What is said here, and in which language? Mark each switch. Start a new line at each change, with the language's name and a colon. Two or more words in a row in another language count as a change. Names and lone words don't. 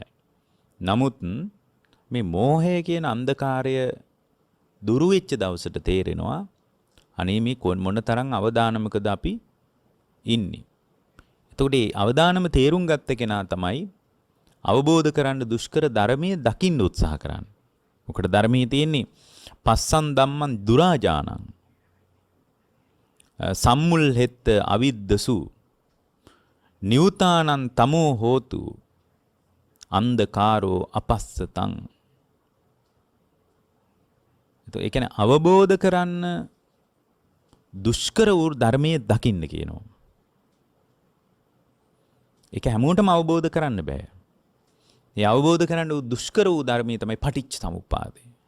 Sinhala: නමුත් මේ මෝහය කියන අන්ධකාරය දුරු වෙච්ච දවසට තේරෙනවා අනේ මේ මොනතරම් අවදානමකද අපි ඉන්නේ. එතකොට මේ අවදානම තේරුම් ගත්ත කෙනා තමයි අවබෝධ කරන්න දුෂ්කර ධර්මයේ දකින්න උත්සාහ කරන්නේ. මොකද ධර්මයේ තියෙන්නේ
Pali: පස්සන් ධම්මං දුරාජානං සම්මුල් හෙත්ත අවිද්දසු නිවුතානං තමෝ හෝතු අන්ධකාරෝ අපස්සතං.
Sinhala: ඒ කියන්නේ අවබෝධ කරන්න දුෂ්කර වූ ධර්මයේ දකින්න කියනවා. ඒක හැමෝටම අවබෝධ කරන්න බෑ. ඒ අවබෝධ කරන්න දුෂ්කර වූ ධර්මයේ තමයි පටිච්ච සමුප්පාදය.